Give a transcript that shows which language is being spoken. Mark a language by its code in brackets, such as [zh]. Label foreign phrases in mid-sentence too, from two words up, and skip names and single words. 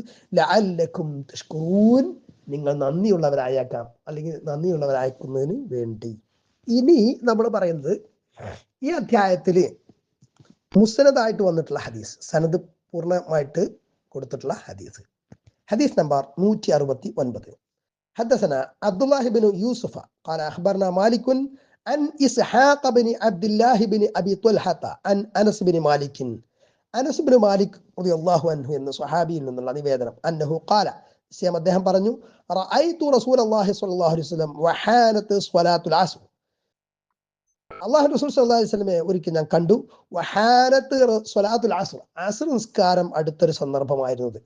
[ar] لعلكم تشكرون, [ml] നിങ്ങൾ നന്ദിയുള്ളവരായേക്കാം, അല്ലെങ്കിൽ നന്ദിയുള്ളവരാക്കുന്നതിന് വേണ്ടി. ഇനി നമ്മൾ പറയുന്നത് ഈ അധ്യായത്തില് മുസ്നദായിട്ട് വന്നിട്ടുള്ള ഹദീസ്, സനദ് പൂർണ്ണമായിട്ട് കൊടുത്തിട്ടുള്ള ഹദീസ്. ഹദീസ് നമ്പർ 169. [ar] حدثنا عبد الله بن يوسف قال أخبرنا مالك عن إسحاق بن عبد الله بن أبي طلحة عن أنس بن مالك رضي الله عنه [ml] എന്ന സ്വഹാബിയിൽ നിന്നുള്ള നിവേദനം, [ar] أنه قال, [ml] അദ്ദേഹം പറഞ്ഞു, [ar] رأيت رسول الله صلى الله عليه وسلم وحانت صلاة العصر, [ml] അള്ളാഹു റസൂൽ സല്ലല്ലാഹു അലൈഹി വസല്ലമയെ ഒരിക്കൽ ഞാൻ കണ്ടു. [ar] وحانت صلاة العصر, [ml] അസ്ർ നിസ്കാരം അടുത്തൊരു സന്ദർഭമായിരുന്നത്.